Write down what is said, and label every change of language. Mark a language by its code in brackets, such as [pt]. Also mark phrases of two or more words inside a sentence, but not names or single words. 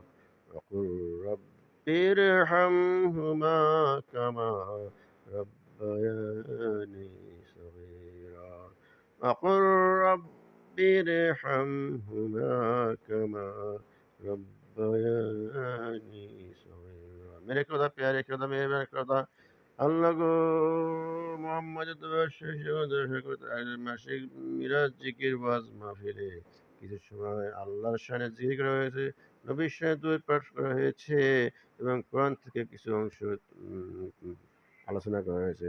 [ar] وقل رب ارحمهما كما ربياني صغيرا. وقل رب ارحمهما كما ربياني صغيرا. [hi] मेरे खुदा प्यारे खुदा मेरे खुदा [bn] আল্লাহ গো মোহাম্মদ মাসিক মিরাজ জিকির ওয়াজ মাহফিলে কিছু সময় আল্লাহর শানে জিকির করা হয়েছে, নবীর শানে দুরূদ পাঠ করা হয়েছে এবং কোরআন থেকে কিছু অংশ আলোচনা করা হয়েছে।